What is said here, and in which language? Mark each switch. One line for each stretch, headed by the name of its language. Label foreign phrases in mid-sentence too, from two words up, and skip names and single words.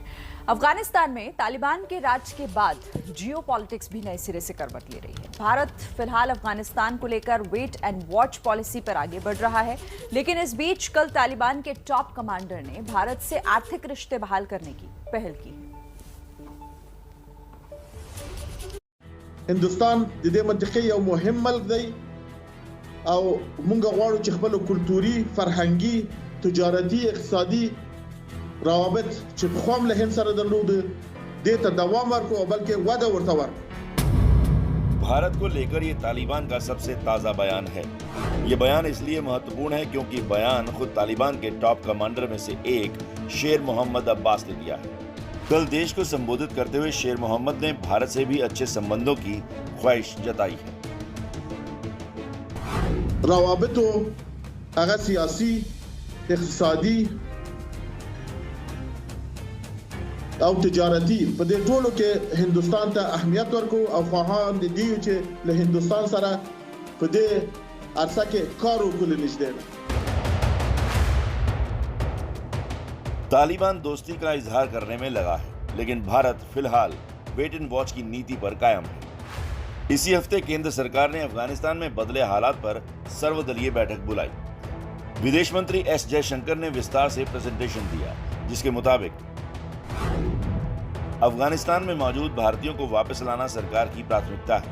Hindi: अफगानिस्तान में तालिबान के राज के बाद जियो पॉलिटिक्स भी नए सिरे से करवट ले रही है। भारत फिलहाल अफगानिस्तान को लेकर
English: wait and watch policy
Hindi: पर आगे बढ़ रहा है, लेकिन इस बीच कल तालिबान के
English: top commander
Hindi: ने भारत से आर्थिक रिश्ते बहाल करने की पहल की है।
Pashto: هندوستان د دې منطقې یو مهم ملک دی او موږ غواړو چې خپل کلتوري، فرهنګي، تجارتي، اقتصادي روابط چې په خوام له هند سره درلود دې ته دوام ورکړو او بلکې وده ورته ورکړو।
Hindi: भारत को लेकर ये तालिबान का सबसे ताज़ा बयान है। ये बयान इसलिए महत्वपूर्ण है क्योंकि बयान खुद तालिबान के
English: top commander
Hindi: में से एक शेर मोहम्मद अब्बास ने दिया है। कल देश को संबोधित करते हुए शेर मोहम्मद ने भारत से भी अच्छे संबंधों की ख्वाहिश जताई है।
Pashto: روابطو هغه سیاسي، اقتصادي او تجارتي په دې ټولو کې هندوستان ته اهمیت ورکو او خواهان دي چې له هندوستان سره په دې عرصه کې کار وکړي نشته।
Hindi: तालिबान दोस्ती का इजहार करने में लगा है, लेकिन भारत फिलहाल
English: wait and watch
Hindi: की नीति पर कायम है। इसी हफ्ते केंद्र सरकार ने अफगानिस्तान में बदले हालात पर सर्वदलीय बैठक बुलाई। विदेश मंत्री एस जयशंकर ने विस्तार से प्रेजेंटेशन दिया, जिसके मुताबिक अफगानिस्तान में मौजूद भारतीयों को वापस लाना सरकार की प्राथमिकता है।